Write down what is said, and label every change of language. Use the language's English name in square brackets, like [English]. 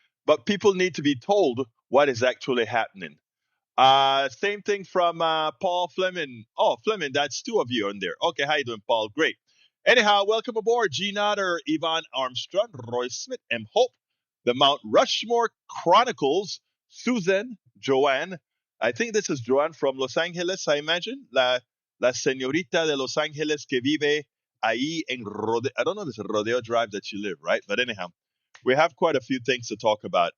[English] But people need to be told what is actually happening. Same thing from Paul Fleming. Oh, Fleming, that's 2 of you on there. Okay, how you doing, Paul? Great. Anyhow, welcome aboard. G. Notter, Yvonne Armstrong, Roy Smith, M. Hope, the Mount Rushmore Chronicles, Susan, Joanne. I think this is Joanne from Los Angeles, I imagine. [Spanish] La señorita de Los Angeles que vive ahí en Rodeo. [English] I don't know if it's a Rodeo Drive that you live, right? But anyhow, we have quite a few things to talk about.